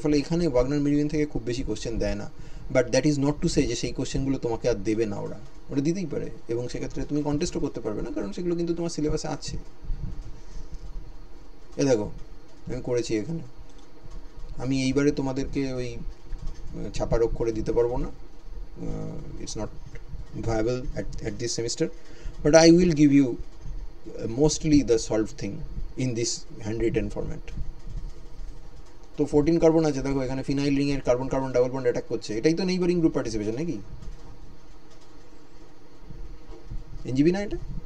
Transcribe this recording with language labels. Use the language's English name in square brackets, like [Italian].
[Bangla] ফলে এখানে ওয়াগনার মিরুইন থেকে খুব বেশি কোশ্চেন দেয় না। But that is not to say যে সেই কোশ্চেনগুলো তোমাকে আর দেবে না, ওরা দিতেই পারে, এবং সেক্ষেত্রে তুমি কন্টেস্টও করতে পারবে না, কারণ সেগুলো কিন্তু তোমার সিলেবাসে আছে। এ দেখো আমি করেছি এখানে। আমি এইবারে তোমাদেরকে ওই ছাপার অক্ষরে দিতে পারবো না, [English] It's not viable at this semester, but I will give you mostly the solved thing in this handwritten format. [Bangla] তো 14 কার্বন আছে, দেখো এখানে ফিনাইল রিং এর carbon carbon double bond attack করছে, এটাই তো নেইবারিং গ্রুপ পার্টিসিপেশন নাকি? এনজিপি না এটা?